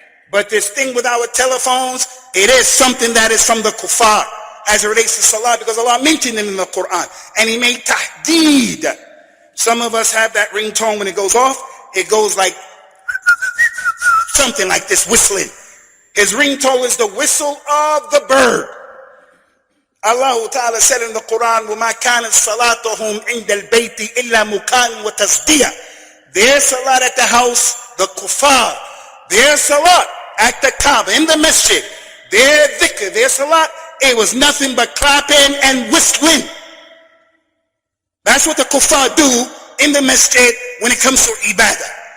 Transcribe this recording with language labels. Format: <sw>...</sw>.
<en>But this thing with our telephones, it is something that is from the kuffar as it relates to salah, because Allah mentioned it in the Quran. And he made tahdeed. Some of us have that ringtone when it goes off. It goes like something like this, whistling. His ringtone is the whistle of the bird.</en> <ar>Allah Ta'ala said in the Quran, وَمَا كَانَتْ صَلَاتُهُمْ عِنْدَ الْبَيْتِ إِلَّا مُكَانٍ وَتَصْدِيًا.</ar> <en>Their salat at the house, the kuffar. Their salat at the Kaaba, in the masjid. Their dhikr, their salat, it was nothing but clapping and whistling. That's what the kuffar do in the masjid when it comes to ibadah.</en>